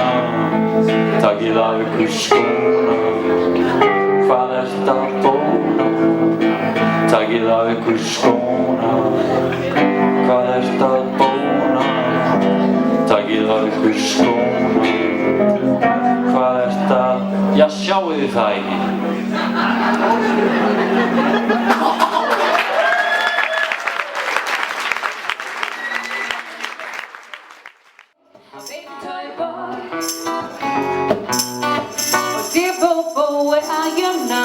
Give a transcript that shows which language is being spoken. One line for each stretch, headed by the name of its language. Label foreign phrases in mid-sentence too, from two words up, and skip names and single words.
Icelandic: Takið af ykkur skóna, hvað ert að bóna? Takið af ykkur skóna, hvað ert að bóna? Takið af ykkur skóna, hvað ert að... Já, sjáu þið það ekki?
English: Baby toy boy, oh dear Bobo, where are you now?